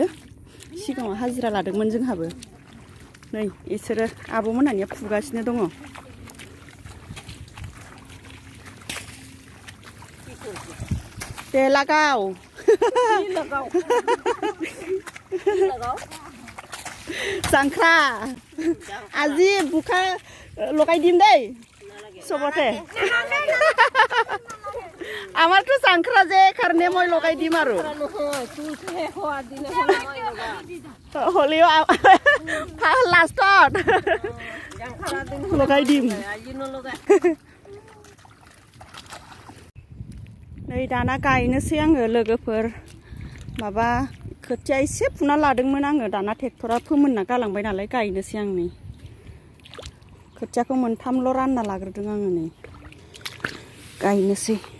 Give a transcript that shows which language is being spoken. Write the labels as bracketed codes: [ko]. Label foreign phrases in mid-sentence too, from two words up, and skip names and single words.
[brx] सिगाङाव हाजिरा लादोंमोन जोंहाबो। नै इसोरो आब'मोनहानिया फुगासिनो दङ। दे लागाव जांख्रा [as] আজি বুকা লগাই দিম দেই চবতে। আমাৰতো জাংখ্ৰা যে কাৰণে মই লগাই দিম আৰু। হলেও লাষ্টত লগাই দিম। [brx] नै दाना गायनोसै आङो लोगोफोर। माबा खोथिया एसे फुना लादोंमोन आङो। दाना ट्रेक्टरा फोमोनना गालांबाय नालाय गायनोसै आं नै। खोथियाखौ मोनथामल' रानना लाग्रोदों आङो नै गायनोसै।